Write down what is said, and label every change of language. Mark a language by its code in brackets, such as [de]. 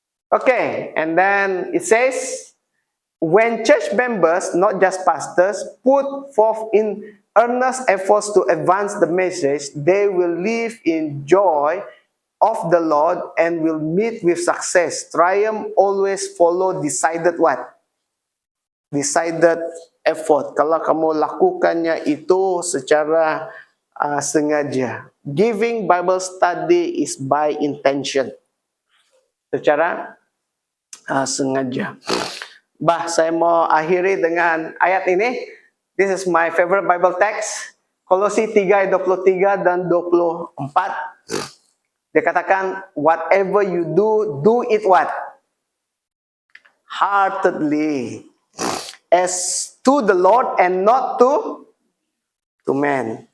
[en] Okay, and then it says when church members, not just pastors, put forth in earnest efforts to advance the message, they will live in joy of the Lord and will meet with success. Triumph always follow decided what? Decided effort. [ms] Kalau kamu lakukannya itu secara sengaja. [en] Giving Bible study is by intention. [ms] Secara sengaja. Saya mau akhiri dengan ayat ini. [en] This is my favorite Bible text. [ms] Kolose 3 ayat 23 dan 24. Dia katakan, [en] whatever you do, do it what? Heartedly. As to the Lord and not to man.